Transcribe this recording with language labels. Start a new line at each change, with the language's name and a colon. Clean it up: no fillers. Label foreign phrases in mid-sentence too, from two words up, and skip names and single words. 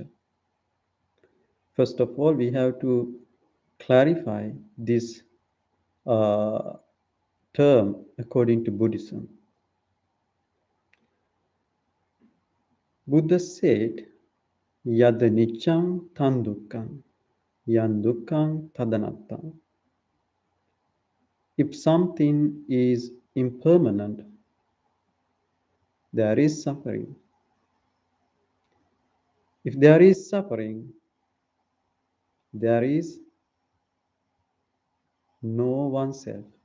English: First of all, we have to clarify this uh, term according to Buddhism.
Pali: Buddha said, Yad niccang tan dukkang, yan dukkang tadanattang.
English: If something is impermanent, there is suffering. If there is suffering, there is no oneself.